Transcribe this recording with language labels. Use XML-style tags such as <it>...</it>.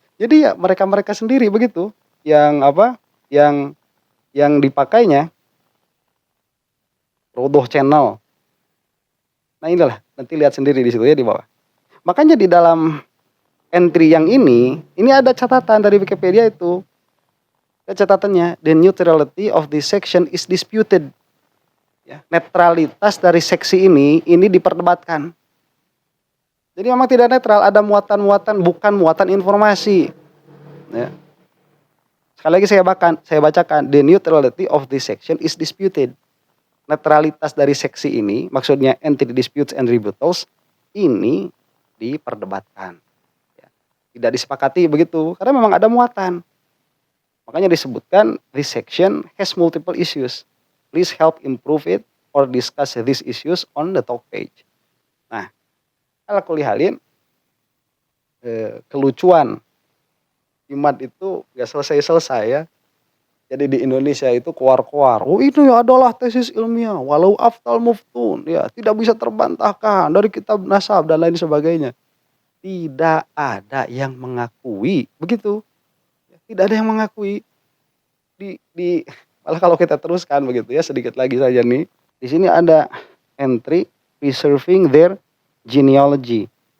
<id>Jadi ya mereka sendiri begitu yang dipakainya. Rodoh Channel. Nah, inilah nanti lihat sendiri di situ ya di bawah. Makanya di dalam entry yang ini ada catatan dari Wikipedia itu.</id> <en>Catatannya, the neutrality of this section is disputed.</en> <id>Ya, netralitas dari seksi ini diperdebatkan. Jadi memang tidak netral, ada muatan-muatan bukan muatan informasi. Ya. Sekali lagi saya bacakan,</id> <en>the neutrality of this section is disputed.</en> <id>Netralitas dari seksi ini, maksudnya entry disputes and rebuttals, ini diperdebatkan. Ya. Tidak disepakati begitu, karena memang ada muatan. Makanya disebutkan,</id> <en>this section has multiple issues. Please help improve it or discuss these issues on the talk page.</en> <id>Nah,</id> <ar>ala kulli halin,</ar> <id>kelucuan Imad itu gak selesai-selesai ya. Jadi di Indonesia itu koar-koar. Oh, ini adalah tesis ilmiah.</id> <ar>Walau aftal muftun.</ar> <id>Ya, tidak bisa terbantahkan dari kitab nasab dan lain sebagainya. Tidak ada yang mengakui. Begitu. Tidak ada yang mengakui. Malah kalau kita teruskan begitu ya, sedikit lagi saja nih. Di sini ada entry</id> <en>preserving their genealogy.</en>